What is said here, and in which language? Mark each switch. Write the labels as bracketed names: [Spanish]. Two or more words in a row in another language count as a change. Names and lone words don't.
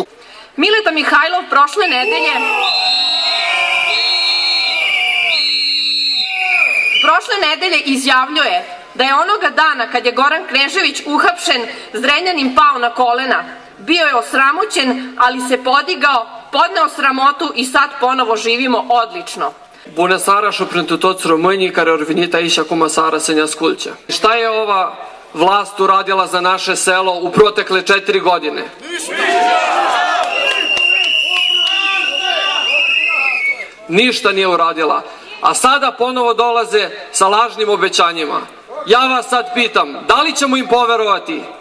[Serbian] Mileta Mihajlov prošle nedelje izjavljuje da je onoga dana kad je Goran Knežević uhapšen, Zrenjanin pao na kolena. Bio je osramoćen, ali se podigao, podneo sramotu i sad ponovo živimo odlično. [Romanian] Bună seara și pentru toți românii care au venit aici acum seara să ne asculte. [Serbian] Šta je ova vlast uradila za naše selo u protekle 4 godine? Ništa nije uradila. A sada ponovo dolaze sa lažnim obećanjima. Ja vas sad pitam, da li ćemo im poverovati?